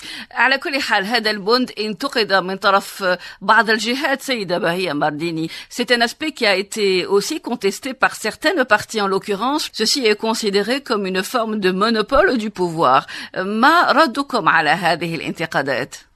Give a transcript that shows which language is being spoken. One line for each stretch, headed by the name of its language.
Arabic: على كل حال هذا البند انتقد من طرف بعض الجهات سيدة بهية مارديني.
French: C'est un aspect qui a été aussi contesté par certaines parties en l'occurrence. Ceci est considéré comme une forme de monopole du pouvoir.
Arabic: ما ردكم على هذه الانتقادات؟